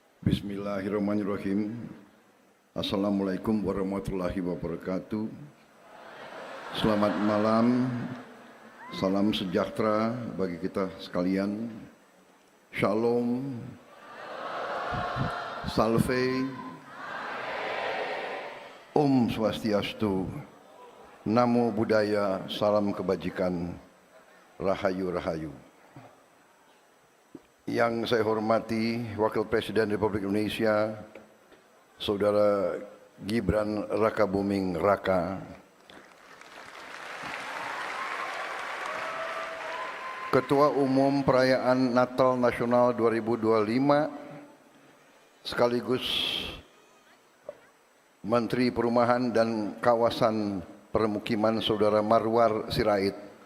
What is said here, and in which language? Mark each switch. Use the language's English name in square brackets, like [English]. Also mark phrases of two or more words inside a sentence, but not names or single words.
[Arabic] بسم الله الرحمن الرحيم. السلام عليكم ورحمة الله وبركاته. [Indonesian] Selamat malam, salam sejahtera bagi kita sekalian. Shalom, salve, [Sanskrit] Om Swastiastu, [Pali] Namo Buddhaya, [Indonesian] salam kebajikan, [Javanese] Rahayu Rahayu. [Indonesian] Yang saya hormati Wakil Presiden Republik Indonesia, Saudara Gibran Rakabuming Raka, Ketua Umum Perayaan Natal Nasional 2025, sekaligus Menteri Perumahan dan Kawasan Permukiman Saudara Marwar Sirait,